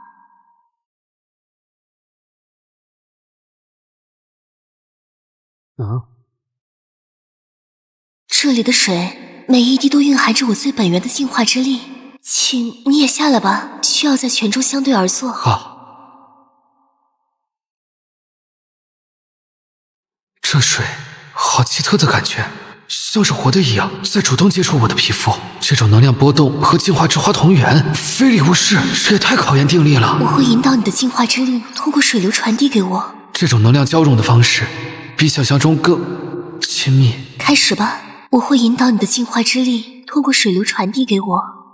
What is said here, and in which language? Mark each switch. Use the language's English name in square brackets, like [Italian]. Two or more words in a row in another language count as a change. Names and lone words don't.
[Chinese] 这里的水每一滴都蘊含着我最本源的净化之力，请你也下来吧，需要在泉中相对而坐。好。这水好奇特的感觉，像是活的一样，在主动接觸我的皮膚。這種能量波動和淨化之花同源，非禮勿視，這也太考驗定力了。我會引導你的淨化之力通過水流傳遞給我。這種能量交融的方式比想象中更親密。開始吧，我會引導你的淨化之力通過水流傳遞給我。